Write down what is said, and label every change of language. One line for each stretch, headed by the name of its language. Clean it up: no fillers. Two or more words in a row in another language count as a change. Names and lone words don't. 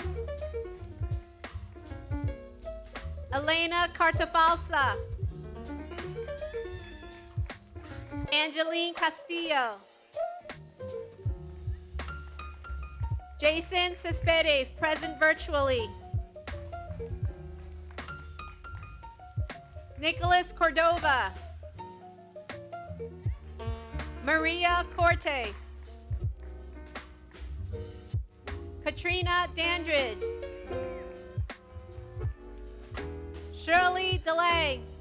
English: Elena Cartafalsa. Angeline Castillo. Jason Cespedes, present virtually. Nicholas Cordova. Maria Cortes. Katrina Dandridge. Shirley DeLay.